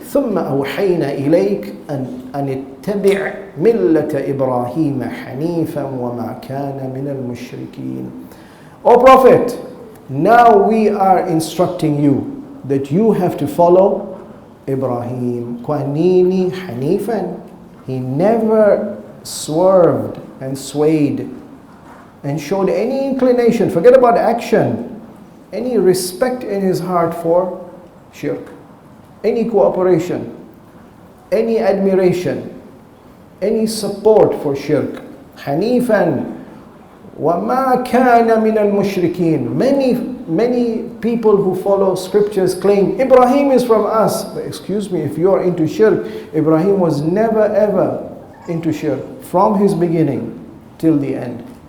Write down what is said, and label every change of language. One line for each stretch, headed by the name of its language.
Arabic: ثم أوحينا إليك أن اتبع ملة إبراهيم حنيفا وما كان من المشركين.
English: O Prophet, now we are instructing you that you have to follow Ibrahim. Kwanini Hanifan. He never swerved and swayed and showed any inclination, forget about action, any respect in his heart for shirk, any cooperation, any admiration, any support for shirk.
Arabic: Hanifan وَمَا كَانَ مِنَ الْمُشْرِكِينَ.
English: Many people who follow scriptures claim Ibrahim is from us. But excuse me, if you are into shirk, Ibrahim was never ever into shirk from his beginning till the end.